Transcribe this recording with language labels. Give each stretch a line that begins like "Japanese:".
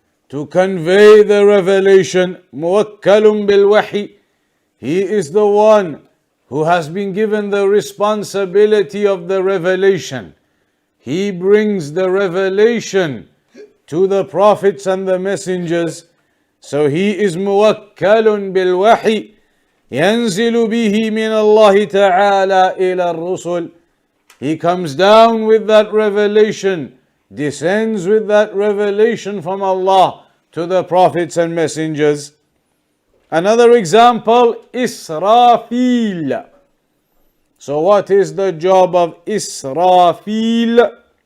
English: To convey the revelation.
Arabic: مُوَكَّلٌ بِالْوَحِي.
English: He is the one who has been given the responsibility of the revelation. He brings the revelation to the prophets and the messengers. So he is
Arabic: مُوَكَّلٌ بِالْوَحِي يَنزِلُ بِهِ مِنَ اللَّهِ تَعَالَى إِلَى الرُّسُلِ.
English: He comes down with that revelation, descends with that revelation from Allah to the prophets and messengers. Another example, Israfil. So what is the job of Israfil?